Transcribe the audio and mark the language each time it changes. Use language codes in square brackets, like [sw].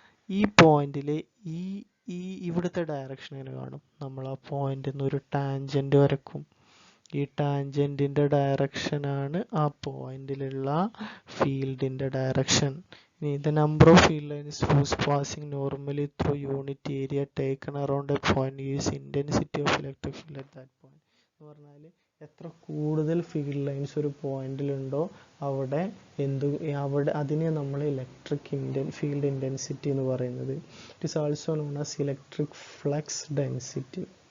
[ml] ഈ പോയിന്റിൽ ഈ ഈ ഇവിടുത്തെ ഡയറക്ഷൻ എങ്ങനെ കാണും? നമ്മൾ ആ പോയിന്റിൽ നിന്ന് ഒരു ടാൻജന്റ് വരക്കും. ഈ ടാൻജന്റിന്റെ ഡയറക്ഷനാണ് ആ പോയിന്റിലുള്ള ഫീൽഡിന്റെ ഡയറക്ഷൻ. ഇനി [en] the number of field lines whose passing normally through unit area taken around a point is intensity of electric field at that point. [ml] എന്ന് പറഞ്ഞാൽ എത്ര കൂടുതൽ ഫീൽഡ് ലൈൻസ് ഒരു പോയിന്റിലുണ്ടോ അവിടെ അതിനെ നമ്മൾ ഇലക്ട്രിക് ഫീൽഡ് ഇന്റൻസിറ്റി എന്ന് പറയുന്നത്. [en] It is also known as electric flux density.